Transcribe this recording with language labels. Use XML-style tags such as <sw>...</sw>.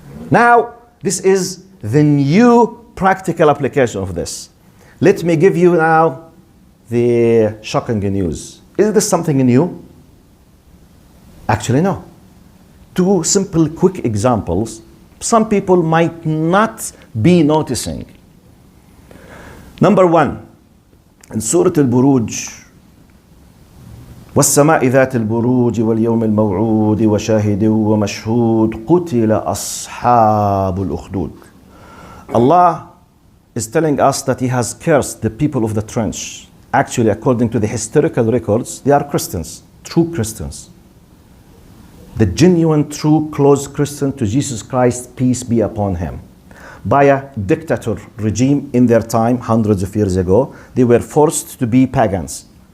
<en>Now, this is the new practical application of this. Let me give you now the shocking news. Is this something new? Actually, no. Two simple, quick examples. Some people might not be noticing. Number one, in Surah Al-Buruj,</en> <ar>والسماء ذات البروج واليوم الموعود وشاهد ومشهود قتل أصحاب الأخدود.</ar> <en>Allah is telling us that He has cursed the people of the trench. Actually, according to the historical records, they are Christians, true Christians. The genuine, true, close Christian to Jesus Christ, peace be upon Him. By a dictator regime in their time, hundreds of years ago, they were forced to be pagans.</en>